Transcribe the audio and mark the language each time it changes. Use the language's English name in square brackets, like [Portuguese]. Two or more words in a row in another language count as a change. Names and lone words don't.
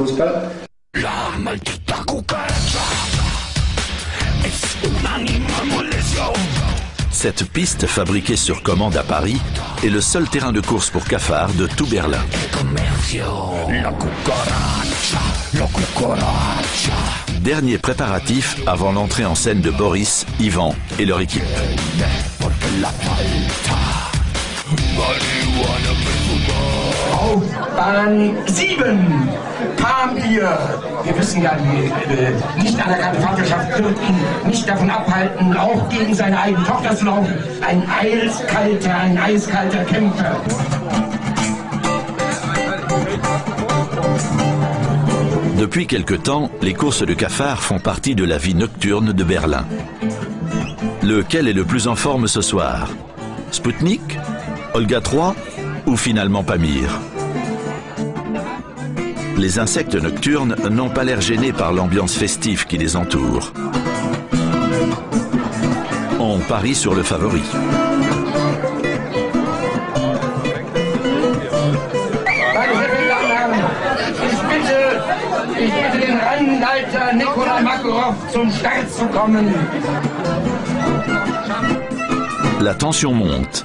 [French] Cette piste, fabriquée sur commande à Paris, est le seul terrain de course pour cafards de tout Berlin. Dernier préparatif avant l'entrée en scène de Boris, Ivan et leur équipe. [German] Auf Bahn 7 kam ihr. Wir wissen ja, die nicht anerkannte Vaterschaft wird ihn nicht davon abhalten, auch gegen seine eigene Tochter zu laufen. Ein eiskalter Kämpfer. [French] Depuis quelque temps, les courses de cafards font partie de la vie nocturne de Berlin. Lequel est le plus en forme ce soir? Spoutnik, Olga 3 ou finalement Pamir? Les insectes nocturnes n'ont pas l'air gênés par l'ambiance festive qui les entoure. On parie sur le favori. [German] Ich bitte den Rennleiter Nikolai Makarov zum Start zu kommen. [French] La tension monte.